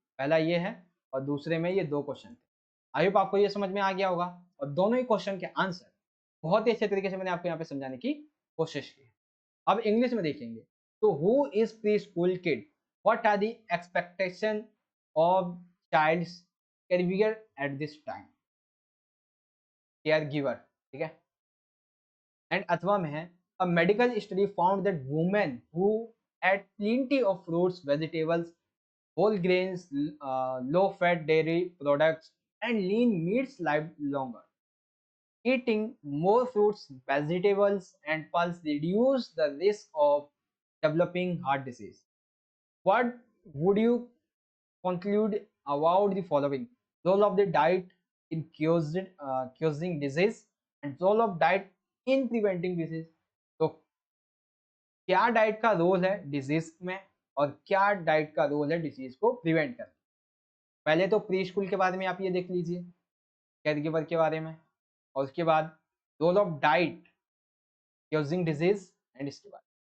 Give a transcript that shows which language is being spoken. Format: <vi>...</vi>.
<hi>पहला ये है और दूसरे में ये 2 क्वेश्चन थे। आई होप आपको ये समझ में आ गया होगा और दोनों ही क्वेश्चन के आंसर बहुत ही अच्छे तरीके से मैंने आपको यहाँ पे समझाने की कोशिश की है। अब इंग्लिश में देखेंगे, तो</hi> <en>Who is preschool kid? What are the expectation of child's career at this time?</en> <hi>Care-giver, ठीक है?</hi> <en>and</en> <hi>अथवा में है</hi> <en>a medical study found that women who ate plenty of fruits, vegetables, whole grains, low fat dairy products and lean meats lived longer. Eating more fruits, vegetables and pulse reduce the risk of developing heart disease. What would you conclude about the following? Role of the diet in causing disease and role of diet in preventing disease.</en> <hi>तो क्या diet का role है disease में और क्या diet का role है disease को प्रिवेंट करने। पहले तो प्री स्कूल के बारे में आप ये देख लीजिए, कैरगिवर के बारे में, और उसके बाद role of diet using disease and इसके बाद।</hi>